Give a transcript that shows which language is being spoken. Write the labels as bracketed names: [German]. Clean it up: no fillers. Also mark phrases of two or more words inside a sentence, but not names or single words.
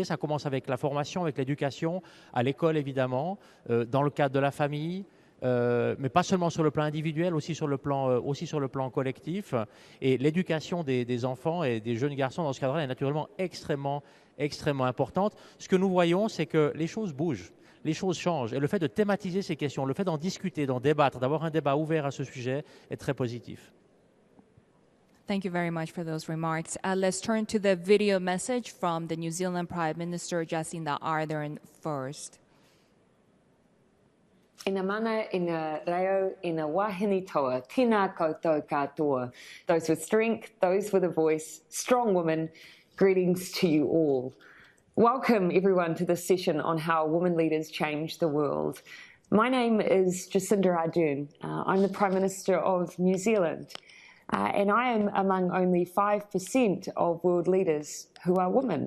[French] Ça commence avec la formation, avec l'éducation, à l'école évidemment, dans le cadre de la famille, mais pas seulement sur le plan individuel, aussi sur le plan collectif. Et l'éducation des enfants et des jeunes garçons dans ce cadre-là est naturellement extrêmement importante. Ce que nous voyons, c'est que les choses bougent, les choses changent. Et le fait de thématiser ces questions, le fait d'en discuter, d'en débattre, d'avoir un débat ouvert à ce sujet est très positif. [English] Thank you very much for those remarks. Let's turn to the video message from the New Zealand Prime Minister, Jacinda Ardern, first. [Māori] Ina mana, ina reo, ina wahine toa, tina koutou katoa. [English] Those with strength, those with a voice, strong women, greetings to you all. Welcome everyone to this session on how women leaders change the world. My name is Jacinda Ardern. I'm the Prime Minister of New Zealand. And I am among only 5% of world leaders who are women.